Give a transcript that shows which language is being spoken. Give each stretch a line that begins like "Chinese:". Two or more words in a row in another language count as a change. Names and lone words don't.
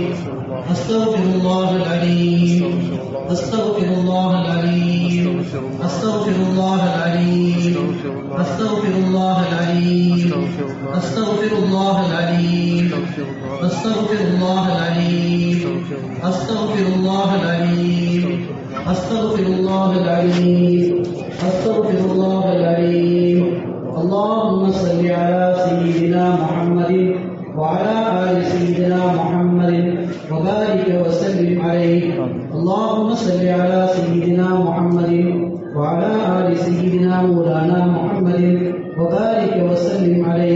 Arabic: أستغفر الله العظيم أستغفر الله العظيم أستغفر الله العظيم أستغفر الله العظيم أستغفر الله العظيم أستغفر الله العظيم أستغفر الله العظيم أستغفر الله العظيم أستغفر الله العظيم. اللهم صل على سيدنا محمد وعلى آل سيدنا محمد وبارك وسلم عليه. اللهم صل على سيدنا محمد وعلى آل سيدنا مولانا محمد وبارك وسلم عليه.